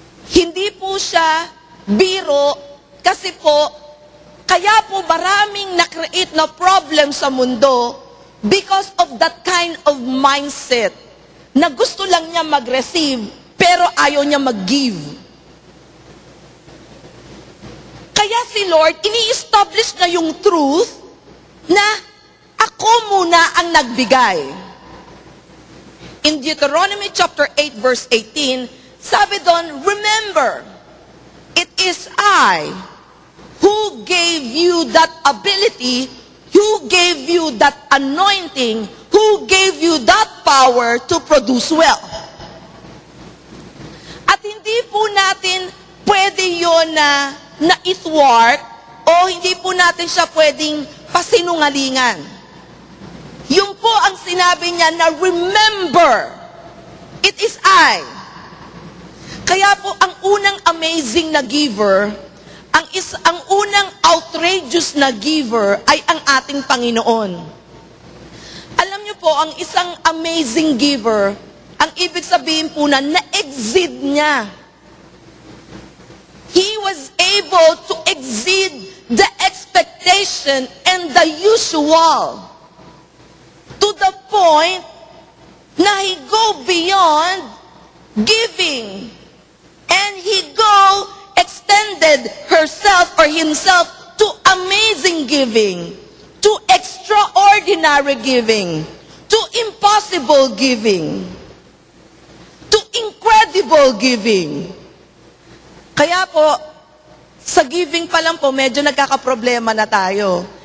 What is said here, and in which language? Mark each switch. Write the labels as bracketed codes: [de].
[tl] Hindi po siya biro kasi po, kaya po maraming na-create na problem sa mundo [en] because of that kind of mindset [tl] na gusto lang niya mag-receive pero ayaw niya mag-give. Kaya si Lord, ini-establish na yung truth na ako muna ang nagbigay. [en] In Deuteronomy chapter 8 verse 18, [tl] sabi doon, [en] remember, it is I who gave you that ability, who gave you that anointing, who gave you that power to produce wealth. [tl] At hindi po natin pwede yun na itwork o hindi po natin siya pwedeng pasinungalingan. Yung po ang sinabi niya na [en] remember, it is I. [tl] Kaya po ang unang amazing na giver, ang unang outrageous na giver ay ang ating Panginoon. Alam niyo po, ang isang amazing giver, ang ibig sabihin po na-exceed niya. [en] He was able to exceed the expectation and the usual to the point na he go beyond giving and he go extended herself or himself to amazing giving, to extraordinary giving, to impossible giving, to incredible giving. [tl] Kaya po, sa giving pa lang po, medyo nagkakaproblema na tayo.